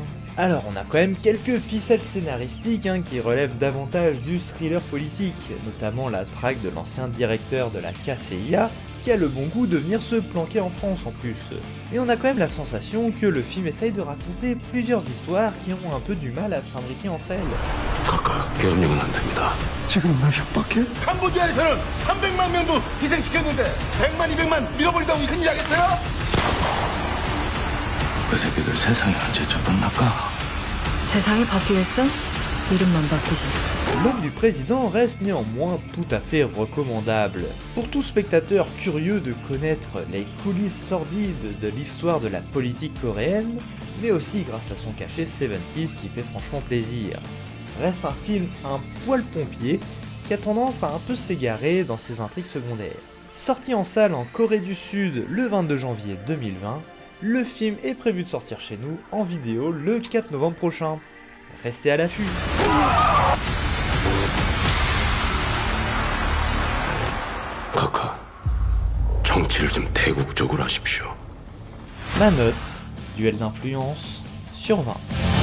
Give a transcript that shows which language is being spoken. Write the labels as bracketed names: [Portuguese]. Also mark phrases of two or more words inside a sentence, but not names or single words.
[French] Alors on a quand même quelques ficelles scénaristiques qui relèvent davantage du thriller politique, notamment la traque de l'ancien directeur de la KCIA, qui a le bon goût de venir se planquer en France en plus. Et on a quand même la sensation que le film essaye de raconter plusieurs histoires qui ont un peu du mal à s'imbriquer entre elles. [Korean] 각하, 계엄령은 안 됩니다. 지금 나 협박해? 캄보디아에서는 300만 명도 희생시켰는데 100만, 200만 밀어버리다고 큰일 나겠어요? 그 새끼들 세상이 언제쯤 끝날까? 세상이 바뀌겠어? 이름만 바뀌지. [French] L'homme du président reste néanmoins tout à fait recommandable. Pour tout spectateur curieux de connaître les coulisses sordides de l'histoire de la politique coréenne, mais aussi grâce à son cachet 70s qui fait franchement plaisir. Reste un film un poil pompier qui a tendance à un peu s'égarer dans ses intrigues secondaires. Sorti en salle en Corée du Sud le 22 janvier 2020, le film est prévu de sortir chez nous en vidéo le 4 novembre prochain. Restez à l'affût. [Korean] 각하, 정치를 좀 대국적으로 하십시오. [French] Ma note, duel d'influence sur 20.